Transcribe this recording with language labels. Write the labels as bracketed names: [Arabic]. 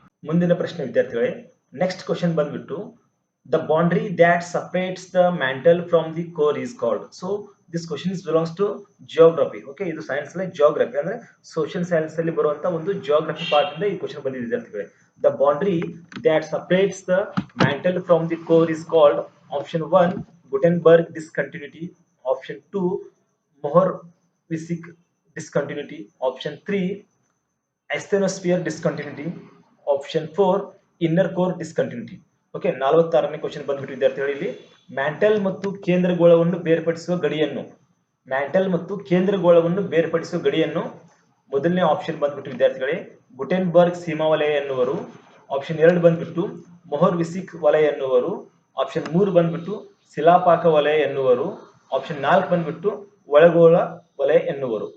[Kannada] ಮುಂದಿನ ಪ್ರಶ್ನೆ ವಿದ್ಯಾರ್ಥಿಗಳೇ, [English] next question [Kannada] ಬಂದ್ಬಿಟ್ಟು [English] the boundary that separates the mantle from the core is called. So this question is belongs to geography. [Kannada] Okay, ಇದು science ಅಲ್ಲಿ geography ಅಂದ್ರೆ social science ಅಲ್ಲಿ ಬರುವಂತ ಒಂದು geography ಪಾರ್ಟ್ ಇಂದ ಈ ಕ್ವಶನ್ ಬಂದಿದೆ ವಿದ್ಯಾರ್ಥಿಗಳೇ. [English] The boundary that separates the mantle from the core is called option 1 Gutenberg discontinuity, option 2 Mohr-Wissig discontinuity, option 3 asthenosphere discontinuity, option 4 inner core discontinuity. [Kannada] Okay, 46ನೇ question ಬಂದ್ಬಿಟ್ಟು ವಿದ್ಯಾರ್ಥಿಗಳು, ಇಲ್ಲಿ ಮ್ಯಾಂಟಲ್ ಮತ್ತು ಕೇಂದ್ರಗೋಳವನ್ನು ಬೇರ್ಪಡಿಸುವ ಗಡಿಯನ್ನು, ಮ್ಯಾಂಟಲ್ ಮತ್ತು ಕೇಂದ್ರಗೋಳವನ್ನು ಬೇರ್ಪಡಿಸುವ ಗಡಿಯನ್ನು ಮೊದಲನೇ ಆಪ್ಷನ್ ಬಂದ್ಬಿಟ್ಟು ವಿದ್ಯಾರ್ಥಿಗಳೇ ಗುಟೆನ್ಬರ್ಗ್ ಸೀಮಾ ವಲಯ ಎನ್ನುವರು, ಆಪ್ಷನ್ 2 ಬಂದ್ಬಿಟ್ಟು ಮೊಹರ್-ವಿಸಿಕ್ ವಲಯ ಎನ್ನುವರು, ಆಪ್ಷನ್ 3 ಬಂದ್ಬಿಟ್ಟು ಶಿಲಾಪಾಕ ವಲಯ ಎನ್ನುವರು, ಆಪ್ಷನ್ 4 ಬಂದ್ಬಿಟ್ಟು ಒಳಗೋಳ ವಲಯ ಎನ್ನುವರು.